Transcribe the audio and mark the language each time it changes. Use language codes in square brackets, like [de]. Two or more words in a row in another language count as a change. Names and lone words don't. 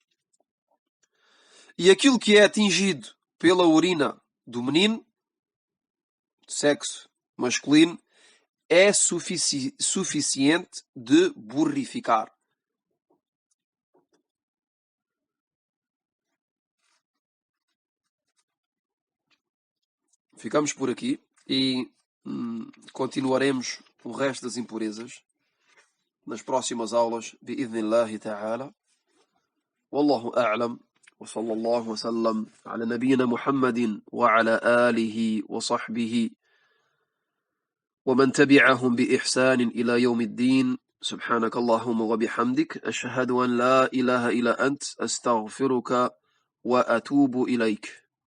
[pt] E aquilo que é atingido pela urina do menino, sexo masculino, é suficiente de borrificar. Ficamos por aqui e continuaremos o resto das impurezas nas próximas aulas, [ar] بإذن الله تعالى. والله أعلم. وصلى الله وسلم على نبينا محمد وعلى آله وصحبه ومن تبعهم بإحسان إلى يوم الدين. سبحانك اللهم وبحمدك أشهد أن لا إله إلا أنت أستغفرك وأتوب إليك.